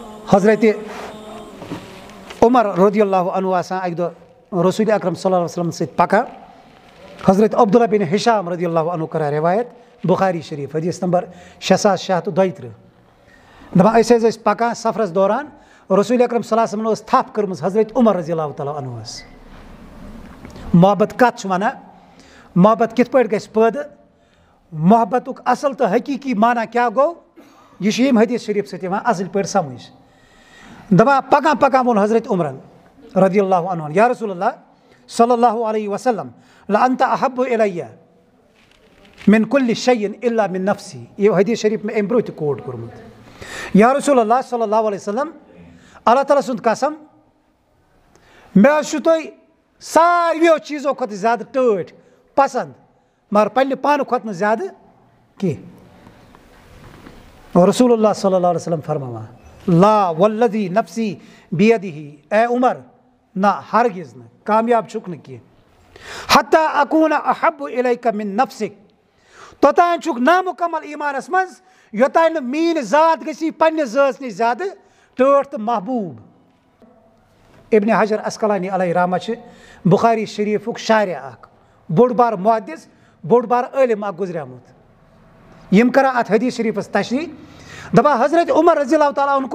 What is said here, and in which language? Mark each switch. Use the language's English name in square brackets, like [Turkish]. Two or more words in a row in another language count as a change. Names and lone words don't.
[Kashmiri] حضرت عمر [Arabic] رضی اللہ عنہ [Kashmiri] آسان اکہ دہ رسول اکرم [Arabic] صلی اللہ علیہ وسلم [Kashmiri] ست پکان حضرت عبداللہ بن ہشام [Arabic] رضی اللہ عنہ [Kashmiri] کران روایت بخاری شریف حدیث نمبر 6632 دپان أسۍ پکان سفرس دوران رسول اکرم [Arabic] صلی اللہ علیہ وسلم [Kashmiri] تھپ کٔرمٕژ حضرت عمر [Arabic] رضی اللہ تعالیٰ عنہ [Kashmiri] محبت کت چھُ ونان محبت کِتھ پٲٹھۍ گژھِ پٲدٕ محبتُک اصل تہٕ حقیقی معنی کیٛاہ گوٚو یہ چھُ ییٚمہِ حدیث شریف سۭتۍ یِوان اصل پٲٹھۍ سمجھ دپان پکان پکان ووٚن حضرت عمرن [Arabic] رضی اللہ عنہ یا رسول اللہ صلی اللہ علیہ وسلم لأنت احب الیہ من کل شیء الا من نفسی [Kashmiri] یہ حدیث شریف میں امہِ برونٛہہ تہِ کوٹ کوٚرمُت [Arabic] یا رسول اللہ صلی اللہ علیہ وسلم [Kashmiri] اللہ تعالیٰ سُنٛد قسم مےٚ حظ چھُو تُہۍ ساروِیو چیٖزو کھۄتہٕ زیادٕ ٹٲٹھۍ پسنٛد مگر پننہِ پانہٕ کھۄتہٕ نہٕ زیادٕ کینٛہہ [Arabic] رسول اللہ صلی اللہ علیہ وسلم [Kashmiri] فرماوان [Arabic] لا والذی نفسی بیدہ [Kashmiri] اے عمر نہ ہرگز نہٕ کامیاب چھُکھ نہٕ کینٛہہ [Arabic] حتیٰ اکوٗنہ احب الیکہ من نفسک [Kashmiri] توٚتانۍ چھُکھ نامُکمل ایمانس منٛز یوٚتانۍ نہٕ میٲنۍ ذات گژھی پننہِ ذٲژ نِش زیادٕ ٹٲٹھ تہٕ محبوٗب ابن حجر اسقلانی [Arabic] علیہ رحمہ [Kashmiri] چھِ بخاری شریفُک شارع اکھ بوٚڑ بار محدث بوٚڑ بار عٲلِم اکھ گُزریومُت یِم کران اتھ حدیث شریفس تشریح دپان حضرت عمر [Arabic] رضی اللہ تعالیٰ عنہ